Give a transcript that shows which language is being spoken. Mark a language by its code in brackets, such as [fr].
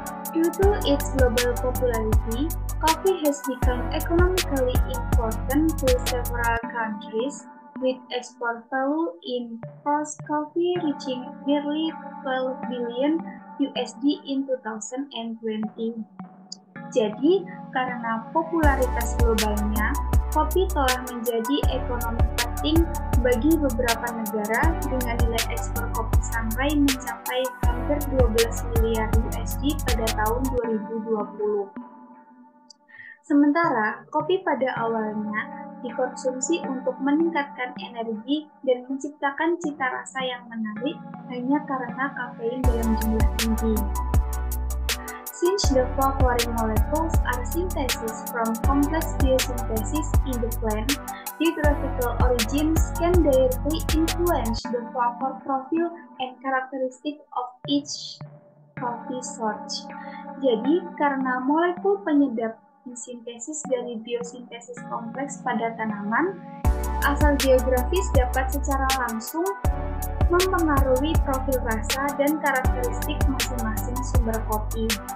[en] Due to its global popularity, coffee has become economically important to several countries, with export value in roast coffee reaching nearly 12 billion USD in 2020. [id] Jadi, karena popularitas globalnya, kopi telah menjadi ekonomi penting bagi beberapa negara dengan nilai ekspor kopi Shanghai mencapai hampir 12 miliar USD pada tahun 2020. Sementara, kopi pada awalnya dikonsumsi untuk meningkatkan energi dan menciptakan cita rasa yang menarik hanya karena kafein dalam jumlah tinggi. [en] Since the following molecules are synthesis from complex biosynthesis in the plant, geographical origins can directly influence the flavor profile and characteristic of each coffee sort. [id] Jadi, karena molekul penyedap sintesis dari biosintesis kompleks pada tanaman, asal geografis dapat secara langsung mempengaruhi profil rasa dan karakteristik masing-masing sumber kopi.